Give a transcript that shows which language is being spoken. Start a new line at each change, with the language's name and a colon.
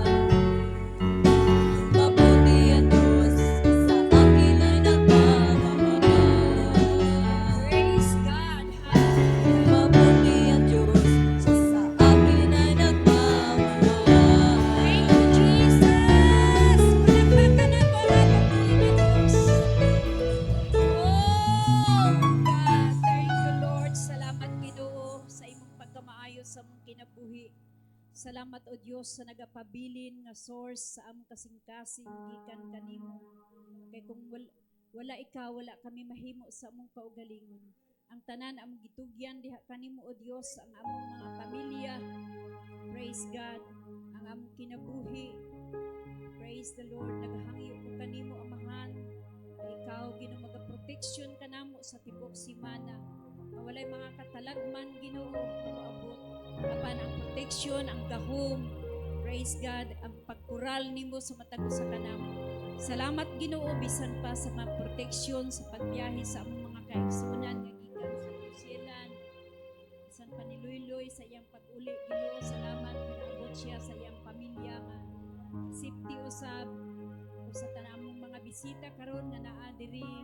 Filipino: Mabuti ang Diyos, sa akin ay nagmamahal.
English: Praise God. Hallelujah.
Filipino: Mabuti ang Diyos, sa akin ay nagmamahal.
English: Thank you, Jesus.
Cebuano: Palakpakan nato ang atong Panginoon Diyos.
English: Oh, God. Thank you, Lord.
Cebuano: Salamat, Ginoo, sa imong pagkamaayo sa among kinabuhi. Salamat, O Diyos, sa nagapabilin nga source sa among kasing-kasing gikan kanimo. Kay kung wala ikaw, wala kami mahimo sa among kaugalingon. Ang tanan among gitugyan diha kanimo, O Diyos, ang among mga pamilya. Praise God, ang among kinabuhi.
English: Praise the Lord,
Cebuano: naghangyo ko kanimo, Amahan. Kay ikaw, Ginoo, magaproteksyon ka namo sa tibok simana. Na walay mga katalagman, Ginoo, maabot. Apan ang proteksyon, ang gahom. Praise God, ang pagkural nimo sa matag usa kanamo. Salamat, Ginoo, bisan pa sa mga proteksyon sa pagbiyahe sa among mga kaigsunan nga gikan sa New Zealand. Bisan pa ni Luy sa iyang pag-uli, Ginoo, salamat nga naabot siya sa iyang pamilya nga safety usab o sa tanamong mga bisita karon nga naa diri.